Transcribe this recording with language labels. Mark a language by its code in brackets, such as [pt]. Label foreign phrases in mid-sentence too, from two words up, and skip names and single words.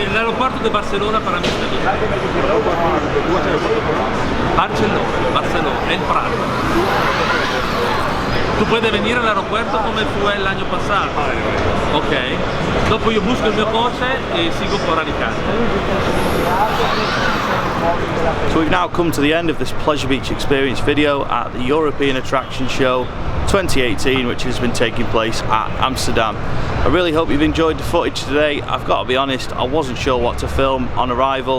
[es] aeropuerto de Barcelona para Amsterdam. Barcelona, el Prat. [it] Tu puoi venire all'aeroporto come fu l'anno passato. Ok. Dopo io busco il mio coche e [es] sigo por Alicante. [en] So we've now come to the end of this Pleasure Beach experience video at the European Attractions Show 2018, which has been taking place at Amsterdam. I really hope you've enjoyed the footage today. I've got to be honest, I wasn't sure what to film on arrival.